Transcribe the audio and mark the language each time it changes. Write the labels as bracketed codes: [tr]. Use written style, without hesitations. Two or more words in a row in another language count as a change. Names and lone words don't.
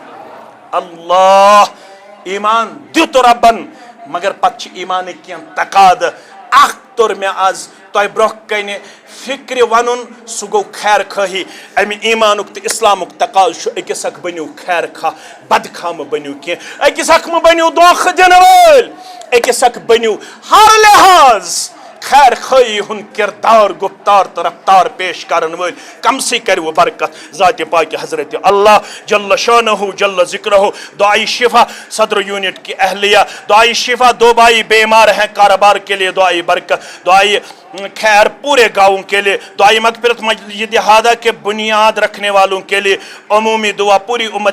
[ks] اللہ ایمان دیُت ربن مگر پتہٕ چھِ ایمانٕکۍ کینٛہہ تقاضہٕ اکھ توٚر مےٚ آز تۄہہِ برونٛہہ کنہِ فکرِ ونُن سُہ گوٚو خیر خٲہی امہِ ایمانُک تہٕ اسلامُک تقاضہٕ چھُ أکِس اکھ بٔنِو خیر خواہ بدخواہ مہٕ بٔنِو کینٛہہ أکِس اکھ مہٕ بٔنِو دھوکہٕ دِنہٕ وٲلۍ أکِس اکھ بٔنِو ہر لحاظ خیر خٲہی ہُنٛد کردار گفتار تہٕ رفتار پیش کرن وٲلۍ کمسٕے کروٕ برکت [ur] ذاتِ پاکہِ حضرت اللہ [ar] جل شانہ جل ذکرہ [ur] دعائی شفا صدر یونٹ کی اہلیہ دعائی شفا 2 بھائی بیمار ہیں کاروبار کے لیے دعائی برکت دعائی خیر پورے گاؤں کے لیے دعائی مغفرت مسجد ہادہ کے بنیاد رکھنے والوں کے لیے عمومی دعا پوری امت